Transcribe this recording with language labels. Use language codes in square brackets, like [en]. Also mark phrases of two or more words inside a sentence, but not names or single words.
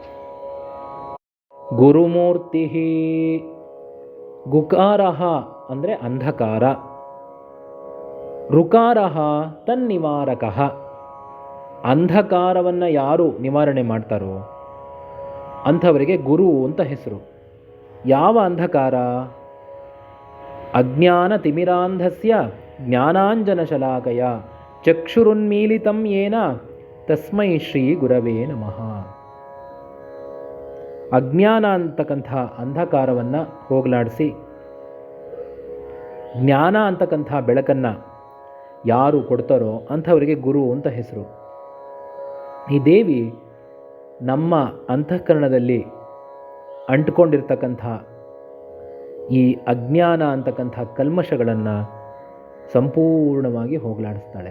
[sa] ಗುರುಮೂರ್ತಿ. ಗುಕಾರಃ ಅಂದರೆ ಅಂಧಕಾರ, ರುಕಾರಃ ತನ್ನಿವಾರಕಃ. [kn] ಅಂಧಕಾರವನ್ನು ಯಾರು ನಿವಾರಣೆ ಮಾಡ್ತಾರೋ ಅಂಥವರಿಗೆ ಗುರು ಅಂತ ಹೆಸರು. ಯಾವ ಅಂಧಕಾರ? [sa] ಅಜ್ಞಾನ ತಿಮಿರಾಂಧಸ್ಯ ಜ್ಞಾನಾಂಜನಶಲಾಕಯ ಚಕ್ಷುರುನ್ಮೀಲಿತಂ ಯೇನ ತಸ್ಮೈ ಶ್ರೀ ಗುರವೇ ನಮಃ. [kn] ಅಜ್ಞಾನ ಅಂತಕ್ಕಂಥ ಅಂಧಕಾರವನ್ನು ಹೋಗಲಾಡಿಸಿ ಜ್ಞಾನ ಅಂತಕ್ಕಂಥ ಬೆಳಕನ್ನು ಯಾರು ಕೊಡ್ತಾರೋ ಅಂಥವರಿಗೆ ಗುರು ಅಂತ ಹೆಸರು. ಈ ದೇವಿ ನಮ್ಮ ಅಂತಃಕರಣದಲ್ಲಿ ಅಂಟ್ಕೊಂಡಿರ್ತಕ್ಕಂಥ ಈ ಅಜ್ಞಾನ ಅಂತಕ್ಕಂಥ ಕಲ್ಮಶಗಳನ್ನು ಸಂಪೂರ್ಣವಾಗಿ ಹೋಗಲಾಡಿಸ್ತಾಳೆ.